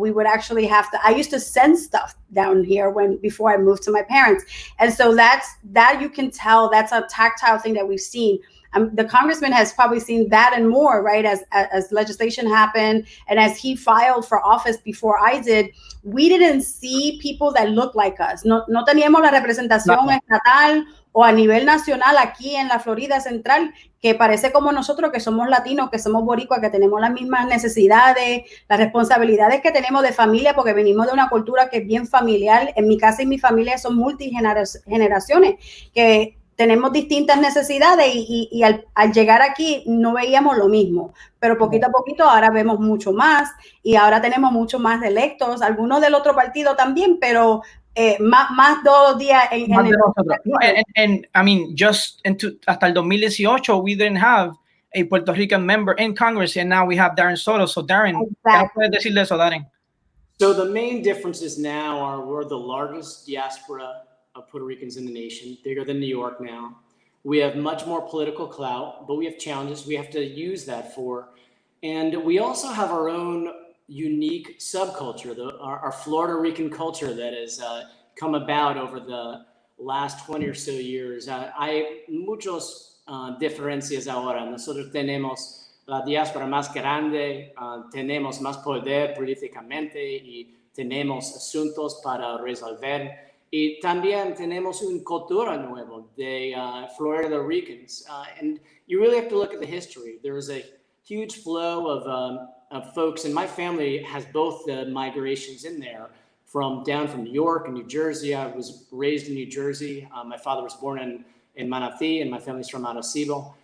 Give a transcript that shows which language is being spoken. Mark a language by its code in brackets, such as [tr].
[en] We would actually have to, I used to send stuff down here before I moved to my parents. And so that you can tell, that's a tactile thing that we've seen. The congressman has probably seen that and more, right? As legislation happened and as he filed for office before I did, we didn't see people that looked like us. [es] No teníamos la representación estatal o a nivel nacional aquí en la Florida Central que parece como nosotros, que somos latinos, que somos boricuas, que tenemos las mismas necesidades, las responsabilidades que tenemos de familia, porque venimos de una cultura que es bien familiar. En mi casa y mi familia son multigeneraciones, que tenemos distintas necesidades y al llegar aquí no veíamos lo mismo, pero poquito a poquito ahora vemos mucho más y ahora tenemos mucho más electos, algunos del otro partido también, pero más todos los días en el... [en] And I mean, [es] hasta el [en] 2018 we didn't have a Puerto Rican member in Congress, and now we have Darren Soto. [es] So Darren, ¿qué puedes decirle eso, Darren? [en] So the main differences now are we're the largest diaspora of Puerto Ricans in the nation, bigger than New York now. We have much more political clout, but we have challenges we have to use that for. And we also have our own unique subculture, our Florida Rican culture that has come about over the last 20 or so years. [es] Hay muchos diferencias ahora. Nosotros tenemos la diáspora más grande, tenemos más poder políticamente y tenemos asuntos para resolver. Y también tenemos una cultura nueva de Florida Ricans. [en] And you really have to look at the history. There was a huge flow of folks, and my family has both the migrations in there down from New York and New Jersey. I was raised in New Jersey. My father was born in Manatí, and my family's from Arecibo.